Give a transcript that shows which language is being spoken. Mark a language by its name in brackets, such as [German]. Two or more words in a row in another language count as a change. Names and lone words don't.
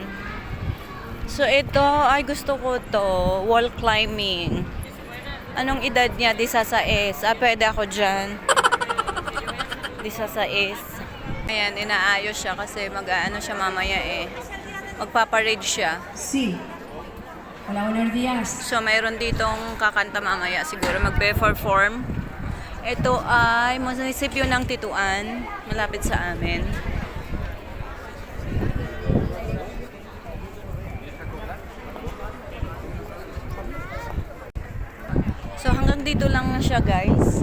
[Filipino] So ito, ay gusto ko to, [English] wall climbing. [Filipino] Anong edad niya? 16. Pwede ako dyan. 16. Ayan, inaayos siya kasi mag-ano siya mamaya eh. Magpaparade siya. [Spanish] Sí. Hola, buenos días. [Filipino] So, mayroon ditong kakanta mamaya. Siguro magpe-perform. Ito ay munisipyo ng Tituan. Malapit sa amin. So, hanggang dito lang na siya, guys.